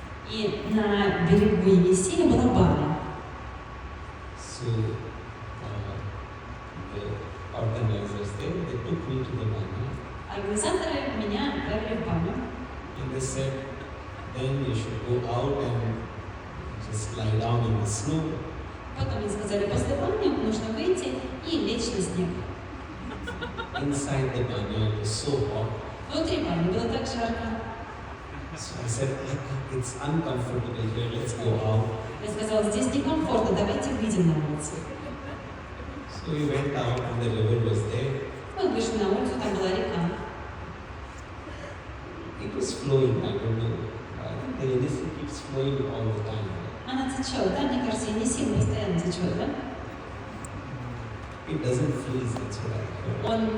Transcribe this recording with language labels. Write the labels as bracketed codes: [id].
[ru] и на берегу Енисея была баня. [en] So the organizers there, they took me to the banyan, [ru] Организаторы меня отправили в баню, [en] and they said, then you should go out and just lie down in the snow. [ru] потом мне сказали, после бани нужно выйти и лечь на снег. [en] Inside the banyan it was so hot, [ru] Внутри бани было так жарко, [en] So I said, it's uncomfortable here, let's go out. [ru] Я сказала, здесь некомфортно, давайте выйдем на улицу. [en] So we went out and the river was there. [ru] Мы вышли на улицу, там была река. [en] It was flowing, I don't know. I think the Yenisei keeps flowing all the time. [ru] Она течет, да? Мне кажется, Енисей постоянно течет, да? [en] It doesn't freeze, that's what I heard.